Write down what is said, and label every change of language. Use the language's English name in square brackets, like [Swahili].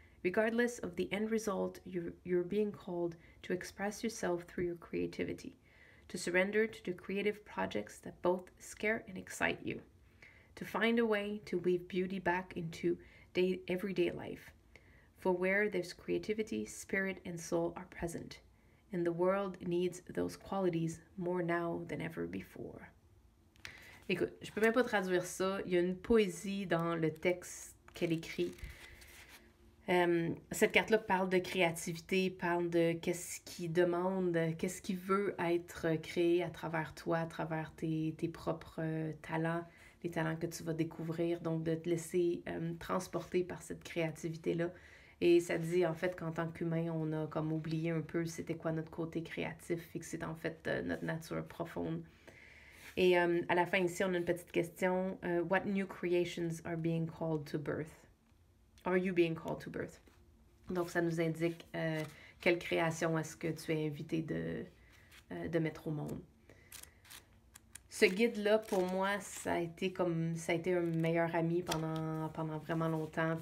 [English] Regardless of the end result, you're being called to express yourself through your creativity, to surrender to the creative projects that both scare and excite you, to find a way to weave beauty back into everyday life. For where there's creativity, spirit and soul are present. And the world needs those qualities more now than ever before. [French] Écoute, je peux même pas traduire ça. Il y a une poésie dans le texte qu'elle écrit. Cette carte-là parle de créativité, parle de qu'est-ce qui demande, qu'est-ce qui veut être créé à travers toi, à travers tes propres talents, les talents que tu vas découvrir. Donc, de te laisser transporter par cette créativité-là. Et ça dit en fait qu'en tant qu'humain, on a comme oublié un peu c'était quoi notre côté créatif et que c'est en fait notre nature profonde. Et à la fin ici, on a une petite question. [English] What new creations are being called to birth? Are you being called to birth? [French] Donc ça nous indique quelle création est-ce que tu es invité de mettre au monde. Ce guide-là, pour moi, ça a été un meilleur ami pendant vraiment longtemps.